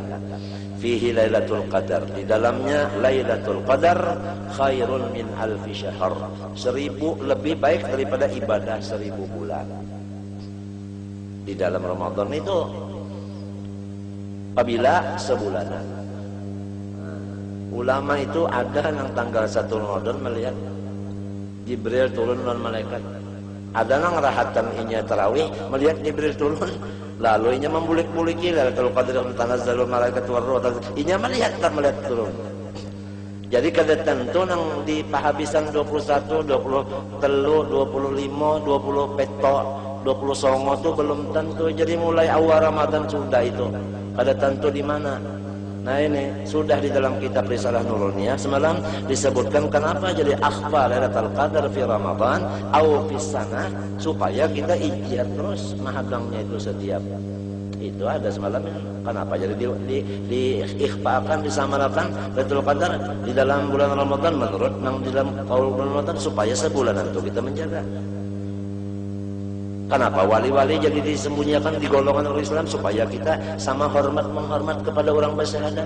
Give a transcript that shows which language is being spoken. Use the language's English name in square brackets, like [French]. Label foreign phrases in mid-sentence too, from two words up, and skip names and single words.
[Indonesian] Fihi Lailatul Qadar, di dalamnya Lailatul Qadar [Arabic] خير من ألف شهر, [Indonesian] 1000 lebih baik daripada ibadah 1000 bulan. Di dalam Ramadan itu apabila sebulanan. Ulama itu ada yang tanggal 1 Ramadan melihat Jibril turun dan malaikat. [Banjar] Ada yang rahatan inya tarawih melihat Jibril turun, lalu inya membulik-buliki Lailatul Qadar [Arabic] تنزل الملائكة والروح. [Banjar] Inya melihat turun. Jadi kada tentu nang di pahabisan 21, 23, 25, 20 peto, 20 songo itu belum tentu. [Indonesian] Jadi mulai awal Ramadan sudah itu. Kada tentu di mana. Nah ini sudah di dalam kitab Risalah Nuruniyah semalam disebutkan kenapa jadi [Arabic] أخفى ليلة القدر في رمضان أو في سنة, [Indonesian] supaya kita ijtihad terus mahadangnya itu setiap. Itu ada semalam kenapa jadi diikhfakan, disamarakan Lailatul Qadar di dalam bulan Ramadan menurut nang di dalam qaul bulan Ramadan supaya sebulanan itu kita menjaga. Kenapa wali-wali jadi disembunyikan di golongan orang Islam supaya kita sama menghormat kepada orang bersyahadat.